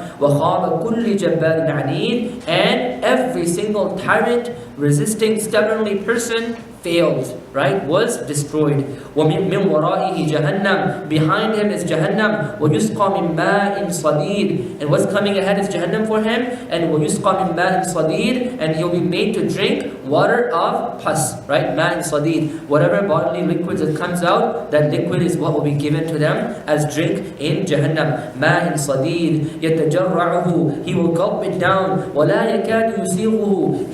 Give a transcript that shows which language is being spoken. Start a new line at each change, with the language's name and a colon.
Arabic: وَخَابَ كُلِّ جَبَّارٍ عَنِيدٍ.
English: And every single tyrant, resisting stubbornly person failed, right? Was destroyed.
Arabic: وَمِن وَرَائِهِ جَهَنَّمْ.
English: Behind him is Jahannam.
Arabic: وَيُسْقَى مِن مَاءٍ صَدِيدٍ.
English: And what's coming ahead is Jahannam for him.
Arabic: And وَيُسْقَى مِن مَاءٍ صَدِيدٍ.
English: And he'll be made to drink water of pus, right?
Arabic: مَاءٍ صَدِيدٍ.
English: Whatever bodily liquids that comes out, that liquid is what will be given to them as drink in Jahannam.
Arabic: مَاءٍ صَدِيدٍ يَتَجَرَّعُهُ.
English: He will gulp it down.
Arabic: وَلَا يَكَادُ يُسِيغُهُ.